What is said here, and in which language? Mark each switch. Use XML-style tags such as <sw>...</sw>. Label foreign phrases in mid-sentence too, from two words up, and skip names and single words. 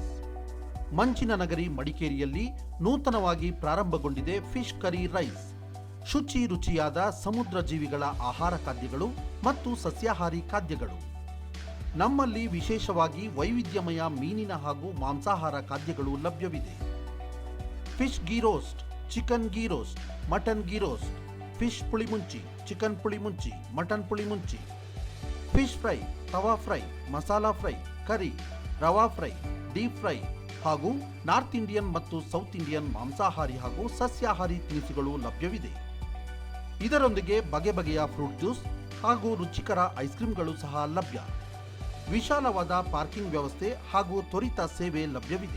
<kn>ಮಂಚಿನ ನಗರಿ ಮಡಿಕೇರಿಯಲ್ಲಿ ನೂತನವಾಗಿ ಪ್ರಾರಂಭಗೊಂಡಿದೆ ಫಿಶ್ ಕರಿ ರೈಸ್. ಶುಚಿ ರುಚಿಯಾದ ಸಮುದ್ರ ಜೀವಿಗಳ ಆಹಾರ ಖಾದ್ಯಗಳು ಮತ್ತು ಸಸ್ಯಾಹಾರಿ ಖಾದ್ಯಗಳು. ನಮ್ಮಲ್ಲಿ ವಿಶೇಷವಾಗಿ ವೈವಿಧ್ಯಮಯ ಮೀನಿನ ಹಾಗೂ ಮಾಂಸಾಹಾರ ಖಾದ್ಯಗಳು ಲಭ್ಯವಿದೆ.</kn> <en>fish ghee roast, chicken ghee roast, mutton ghee roast,</en> <kn>ಮಟನ್ ಗೀ ರೋಸ್ಟ್, ಫಿಶ್ ಪುಳಿಮುಂಚಿ, ಚಿಕನ್ ಪುಳಿಮುಂಚಿ, ಮಟನ್ ಪುಳಿಮುಂಚಿ,</kn> <en>fish fry, tawa fry, masala fry, curry, rava fry, deep fry</en> <kn>ಹಾಗೂ</kn> <en>north Indian</en> <kn>ಮತ್ತು</kn> <en>south Indian</en> <kn>ಮಾಂಸಾಹಾರಿ ಹಾಗೂ ಸಸ್ಯಾಹಾರಿ ತಿನಿಸುಗಳು ಲಭ್ಯವಿದೆ. ಇದರೊಂದಿಗೆ ಬಗೆ ಬಗೆಯ</kn> <en>fruit juice</en> <kn>ಹಾಗೂ ರುಚಿಕರ</kn> <en>ice creams</en> <kn>ಸಹ ಲಭ್ಯ. ವಿಶಾಲವಾದ ಪಾರ್ಕಿಂಗ್ ವ್ಯವಸ್ಥೆ ಹಾಗೂ ತ್ವರಿತ ಸೇವೆ ಲಭ್ಯವಿದೆ.</kn>